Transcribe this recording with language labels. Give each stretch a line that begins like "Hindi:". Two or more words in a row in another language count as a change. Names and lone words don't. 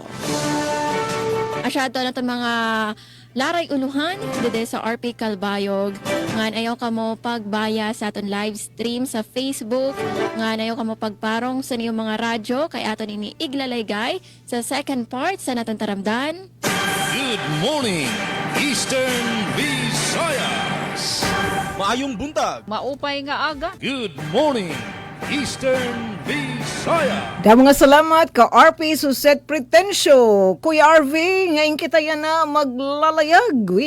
Waray: Asyado na itong mga laray uluhan dito sa RP Calbayog. Ngan ayaw ka mo pagbaya sa aton live stream sa Facebook. Ngan ayaw ka mo pagparong sa niyong mga radyo kay aton ini iglalaygay sa
English: second part
Waray: sa naton taramdan.
English: Good morning, Eastern Visayas.
Cebuano: Maayong buntag.
Waray: Maupay nga aga.
English: Good morning, Eastern Visayas.
Waray: Da mga salamat ka RP Suset Pretensyo. Kuya RV, ngayon kita yan na maglalayag.